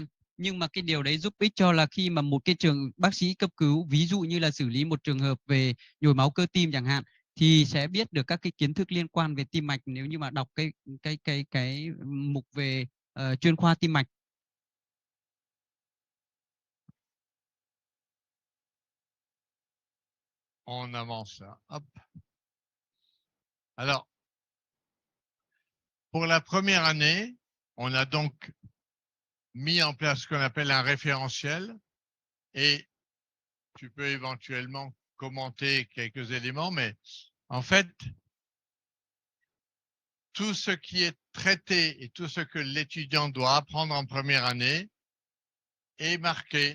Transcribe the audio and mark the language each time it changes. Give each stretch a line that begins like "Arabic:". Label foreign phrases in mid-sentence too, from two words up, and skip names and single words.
Vietnamese: Nhưng mà cái điều đấy giúp ích cho là khi mà một cái trường bác sĩ cấp cứu, ví dụ như là xử lý một trường hợp về nhồi máu cơ tim chẳng hạn, thì sẽ biết được các cái kiến thức liên quan về tim mạch nếu như mà đọc cái mục về chuyên khoa tim mạch.
French: On avance là. Hop. Alors, pour la première année, on a donc mis en place ce qu'on appelle un référentiel et tu peux éventuellement commenter quelques éléments, mais en fait, tout ce qui est traité et tout ce que l'étudiant doit apprendre en première année est marqué.